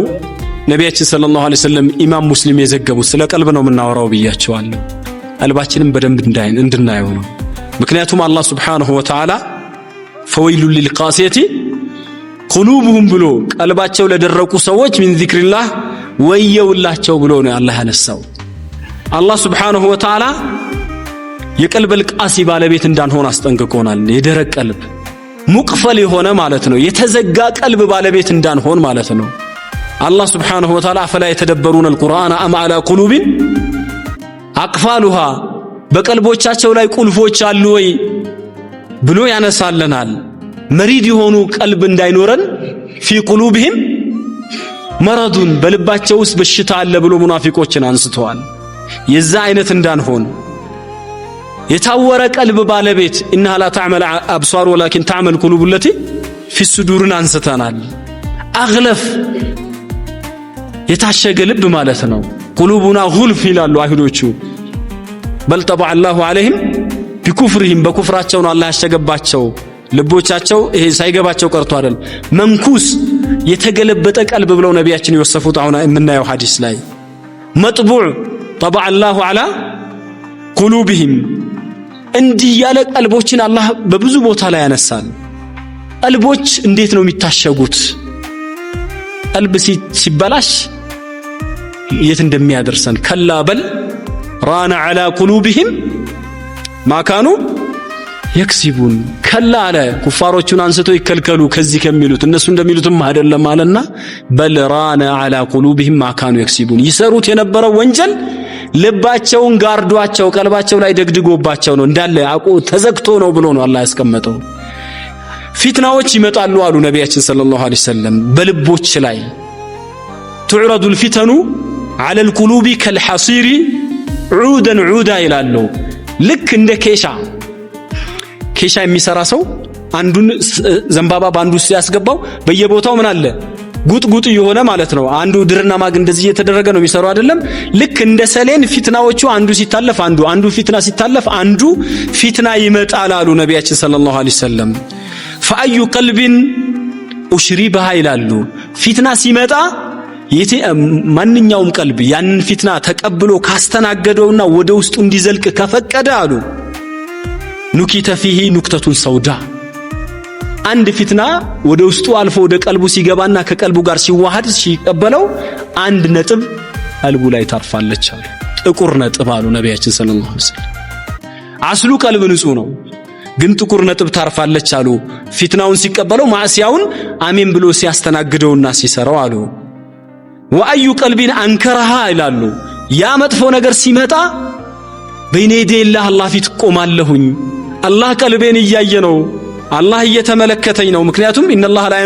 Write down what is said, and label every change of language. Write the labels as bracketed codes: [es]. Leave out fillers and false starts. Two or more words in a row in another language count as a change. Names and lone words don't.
[am] ነቢያችን [ar] صلى الله عليه وسلم [am] ኢማም ሙስሊም የዘገቡት ስለ ቀልብ ነው የምናወራው ብያቸዋለሁ። ቀልባችንን በደንብ እንድናየው ነው። ምክንያቱም [ar] الله سبحانه وتعالى فويل للقاسية قلوبهم [am] ብሎ ቀልባቸው ለደረቁ ሰዎች [ar] من ذكر الله [am] ወየውላቸው ብሎ ነው አላህ ያነሳው። [ar] الله سبحانه وتعالى [am] የቀልብ القاسي ባለቤት እንዳንሆን አስጠንቅቆናል። የደረቅ ቀልብ ሙቅፈል የሆነ ማለት ነው የተዘጋ ቀልብ ባለቤት እንዳንሆን ማለት ነው። አላህ [ar] سبحانه وتعالى فلا يتدبرون القرآن أم على قلوب أقفالها [am] በቀልቦቻቸው ላይ ቁልፎች አሉ ወይ ብሎ ያነሳልናል። መሪድ የሆኑ ቀልብ እንዳይኖረን [ar] في قلوبهم مرض [am] በልባቸው ውስጥ በሽታ አለ ብሎ ሙናፊቆችን አንስተዋል። የዛ አይነት እንዳንሆን የታወረ ቀልብ ባለቤት [ar] إنها لا تعمل أبصار ولكن تعمل قلوب التي في الصدور [am] አንስተናል። أغلف የታሸገ ልብ ማለት ነው። [ar] قلوبنا غلف [am] ይላሉ አይሁዶቹ። [ar] بل طبع الله عليهم بكفرهم [am] በኩፍራቸው ነው አላህ ያሸገባቸው። ልቦቻቸው ይሄ ሳይገባቸው ቀርቶ አይደል መንኩስ የተገለበጠ ቀልብ ብለው ነቢያችን ይወሰፉት አሁን የምናየው ሐዲስ ላይ መጥቡዕ [ar] طبع الله على قلوبهم [am] እንዲህ ያለ ቀልቦችን አላህ በብዙ ቦታ ላይ ያነሳል። ቀልቦች እንዴት ነው የሚታሸጉት? ቀልብ ሲበላሽ የት እንደሚያደርሰን [ar] كلا بل ران على قلوبهم ما كانوا يكسبون [am] ከላ አለ ኩፋሮቹን አንስቶ ይከልከሉ ከዚህ ከሚሉት እነሱ እንደሚሉትም አይደለም አለና [ar] بل ران على قلوبهم ما كانوا يكسبون [am] ይሰሩት የነበረው ወንጀል ልባቸውን ጋርዷቸው ቀልባቸው ላይ ደግድጎባቸው ነው እንዳለ አቆ ተዘግቶ ነው ብሎ ነው አላህ ያስቀመጠው። ፊትናዎች ይመጣሉ አሉ ነቢያችን [ar] صلى الله عليه وسلم [am] በልቦች ላይ [ar] تعرض الفتن على القلوب كالحصير عودا عودا [am] ይላሉ። ልክ እንደ ኬሻ የሚሰራ ሰው አንዱን ዘንባባ ባንዱ ሲያስገባው በየቦታው ምን አለ ጉጥጉጥ የሆነ ማለት ነው። አንዱ ድርና ማግ እንደዚህ እየተደረገ ነው የሚሰራው አይደለም። ልክ እንደ ሰሌን ፊትናዎቹ አንዱ ሲታለፍ አንዱ ፊትና ሲታለፍ አንዱ ፊትና ይመጣል አሉ ነቢያችን [ar] صلى الله عليه وسلم። فأي قلب أشربها [am] ይላሉ። ፊትና ሲመጣ ማንኛውም ቀልብ ያንን ፊትና ተቀብሎ ካስተናገደውና ወደ ውስጡ እንዲዘልቅ ከፈቀደ አሉ ኑኪተ [ar] فيه نكتة سوداء [am] አንድ ፊትና ወደ ውስጡ አልፎ ወደ ቀልቡ ሲገባና ከቀልቡ ጋር ሲዋሃድ ሲቀበለው አንድ ነጥብ ቀልቡ ላይ ታርፋለች አሉ። ጥቁር ነጥብ አሉ ነቢያችን [ar] صلى الله عليه وسلم። [am] አስሉ ቀልብ ንጹህ ነው ግን ጥቁር ነጥብ ታርፋለች አሉ። ፊትናውን ሲቀበለው ማዕሲያውን አሜን ብሎ ሲያስተናግደውና ሲሰራው አሉ። [ar] وأي قلب أنكرها [am] ይላሉ። ያ መጥፎ ነገር ሲመጣ በይኔ የደላህ አላህ ፊት ቆማለሁኝ አላህ ቀልቤን እያየ ነው አላህ እየተመለከተኝ ነው። ምክንያቱም [ar] إن الله لا